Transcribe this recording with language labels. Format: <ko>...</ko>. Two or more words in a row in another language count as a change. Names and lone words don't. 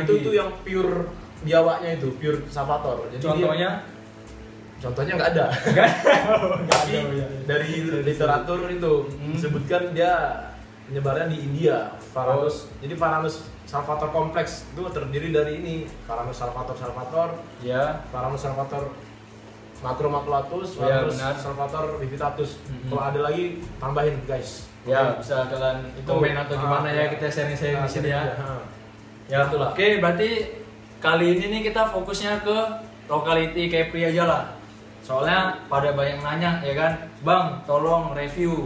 <id>itu tuh yang pure biawaknya itu, pure salvator. Jadi contohnya nggak ada. Tapi dari literatur itu disebutkan dia penyebarannya di India. Jadi Varanus salvator kompleks itu terdiri dari ini, Varanus salvator, ya, Varanus salvator macromaculatus, Varanus salvator bivitatus. Kalau ada lagi tambahin guys. Ya, bisa kalian komen atau gimana ya, kita sharing-sharing di sini ya. Ya, itulah. Oke, berarti kali ini nih kita fokusnya ke lokality Capri aja lah. Soalnya pada banyak nanya ya kan, Bang, tolong review.</id>